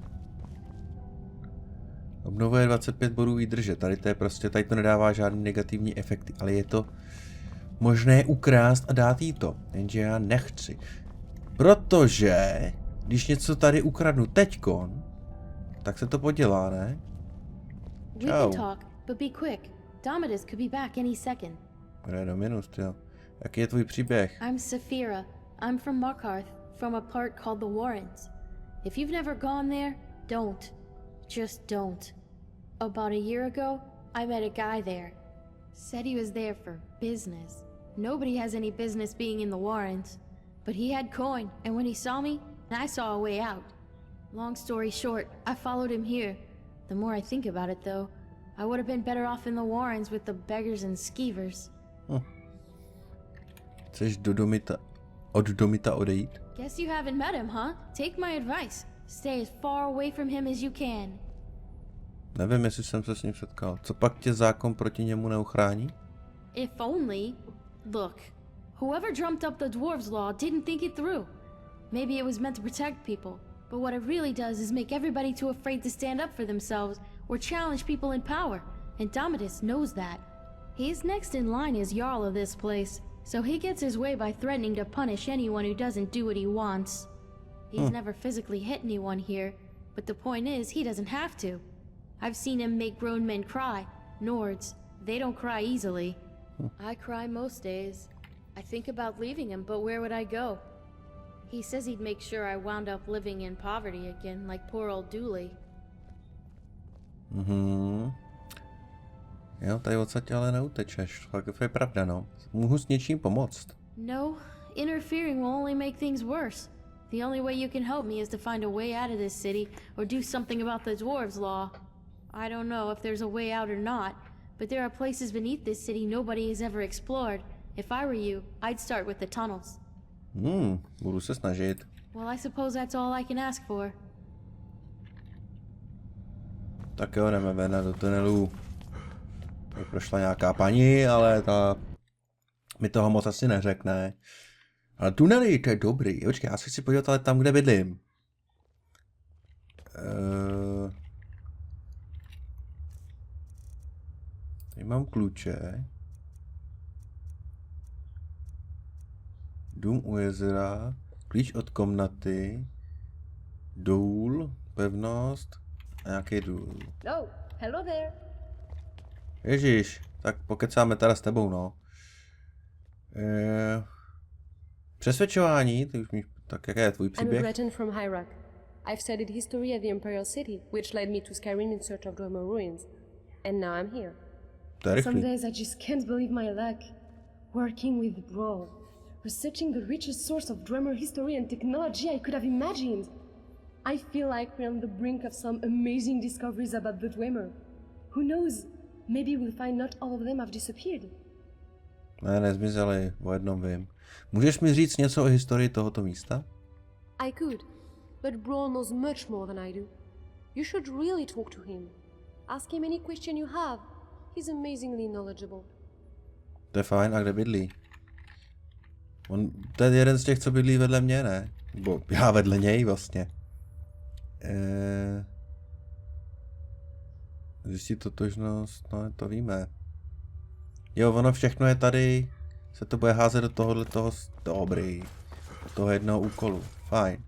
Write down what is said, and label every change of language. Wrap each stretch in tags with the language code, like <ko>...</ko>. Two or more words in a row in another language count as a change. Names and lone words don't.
<cs>Obnovuje 25 bodů výdrže. Tady to je prostě, tady to nedává žádný negativní efekty, ale je to možné ukrást a dát jí to. Jenže já nechci. Protože, když něco tady ukradnu teďkon, tak se to podělá, ne?</cs> <en>We can talk, but be quick. Domitus could be back any second.</en> <cs>Bude do minus, jo. Jaký je tvůj příběh?</cs> <en>I'm Saphira. I'm from Markarth, from a part called the Warrens. If you've never gone there, don't. Just don't. About a year ago, I met a guy there. Said he was there for business. Nobody has any business being in the Warrens. But he had coin, and when he saw me, I saw a way out. Long story short, I followed him here. The more I think about it, though, I would have been better off in the Warrens with the beggars and skeevers.</en> <cs>Chceš od Domita odejít?</cs> <en>Guess you haven't met him, huh? Take my advice. Stay as far away from him as you can.</en> <cs>Nevím, jestli jsem se s ním setkal. Co pak tě zákon proti němu neuchrání?</cs> <en>If only. Look, whoever dreamt up the dwarves' law didn't think it through. Maybe it was meant to protect people, but what it really does is make everybody too afraid to stand up for themselves or challenge people in power, and Domitus knows that. He's next in line as Jarl of this place, so he gets his way by threatening to punish anyone who doesn't do what he wants. He's never physically hit anyone here, but the point is, he doesn't have to. I've seen him make grown men cry. Nords, they don't cry easily. I cry most days. I think about leaving him, but where would I go? He says he'd make sure I wound up living in poverty again, like poor old Dooley.</en> <cs>Jo, tady odsaď ale neutečeš. To je pravda, no. Můžu s něčím pomoct.</cs> <en>No, interfering will only make things worse. The only way you can help me is to find a way out of this city, or do something about the dwarves' law. I don't know if there's a way out or not, but there are places beneath this city nobody has ever explored. If I were you, I'd start with the tunnels.</en> <cs>Budu se snažit.</cs> <en>Well, I suppose that's all I can ask for.</en> <cs>Tak jo, jdeme ven do tunelů. Tady prošla nějaká paní, ale ta mi toho moc asi neřekne. Ale tunely, to je dobrý. Počkej, já se chci podívat ale tam, kde bydlím. Tady mám kluče. Dům u jezera. Klíč od komnaty. Důl. Pevnost. A nějaký důl.</cs> <en>Oh, hello there.</en> <cs>Ježíš, tak pokecáme teda s tebou, no. Přesvědčování, ty už mi, tak jaký je tvůj</cs> <en>I'm a</en> <cs>příběh?</cs> <en>Breton from Hyrak. I've studied history at the Imperial City, which led me to Skyrim in search of Dwemer ruins. And now I'm here.</en> <cs>To je</cs> <en>Some</en> <cs>rychlý.</cs> <en>days I just can't believe my luck. Working with Brawl, researching the richest source of Dwemer history and technology I could have imagined. I feel like we're on the brink of some amazing discoveries about the Dwemer. Who knows? Maybe we'll find not all of them have disappeared.</en> <cs>Ne, nezmizeli, o jednom vím. Můžeš mi říct něco o historii tohoto místa?</cs> <en>I could, but Brawl knows much more than I do. You should really talk to him. Ask him any question you have. He's amazingly knowledgeable.</en> <cs>To je fajn, a kde bydlí? To je jeden z těch, co bydlí vedle mě, ne? Bo já vedle něj vlastně. Zjistit totožnost, no to víme. Jo, ono všechno je tady, se to bude házet do tohohle toho, dobrý, do toho jednoho úkolu, fajn.</cs>